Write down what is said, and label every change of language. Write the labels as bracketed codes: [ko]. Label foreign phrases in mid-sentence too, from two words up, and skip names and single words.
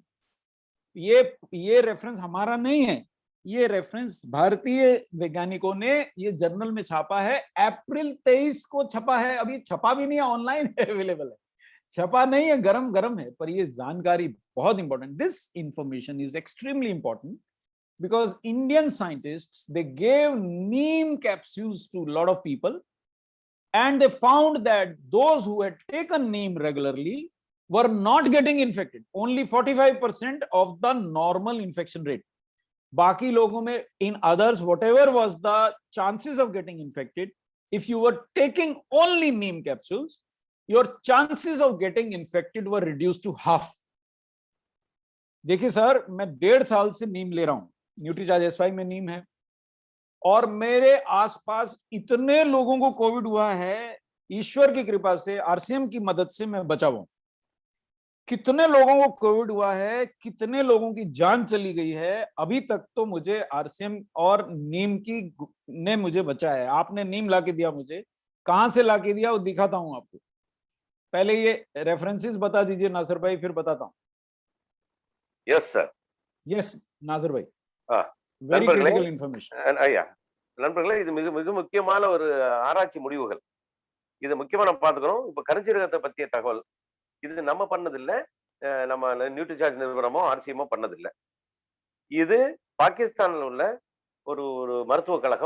[hi] ये रेफरेंस हमारा नहीं है, ये रेफरेंस भारतीय वैज्ञानिकों ने ये जर्नल में छापा है। अप्रैल 23 को छपा है, अभी छपा भी नहीं है, ऑनलाइन अवेलेबल है, छपा नहीं है, गरम है। पर ये जानकारी बहुत इंपॉर्टेंट, [en] this information is extremely important because Indian scientists, they gave neem capsules to a lot of people and they found that those who had taken neem regularly were not getting infected. Only 45% of the normal infection rate. [hi] बाकी लोगों में, [en] in others, whatever was the chances of getting infected, if you were taking only neem capsules, your chances of getting infected were reduced to half. [hi] देखिए सर, मैं 1.5 साल से नीम ले रहा हूं, न्यूट्रीचार्ज S5 में नीम है, और मेरे आसपास इतने लोगों को कोविड हुआ है, ईश्वर की कृपा से, RCM की मदद से मैं बचा हुआ हूं। कितने लोगों को कोविड हुआ है, कितने लोगों की जान चली गई है, अभी तक तो मुझे RCM और नीम की ने मुझे बचा है। आपने नीम लाके दिया मुझे, कहां से लाके दिया वो दिखाता हूं आपको। पहले ये रेफरेंसेस बता दीजिए नासिर भाई, फिर बताता हूं। [en] yes sir. [hi] यस नासिर भाई, [en] வெரி critical information. [ta] ஐயா, நண்பர்களே, இது மிக மிக முக்கியமான ஒரு ஆராய்ச்சி முடிவுகள். இது முக்கியமா நம்ம பாத்துக்கிறோம். இப்ப கருஞ்சீரகத்தை பற்றிய தகவல் இது நம்ம பண்ணதில்லை, நம்ம நியூட்ரிசார்ஜ் நிறுவனமோ RCMோ பண்ணதில்லை. இது பாகிஸ்தானில் உள்ள ஒரு ஒரு மருத்துவக் கழகம்.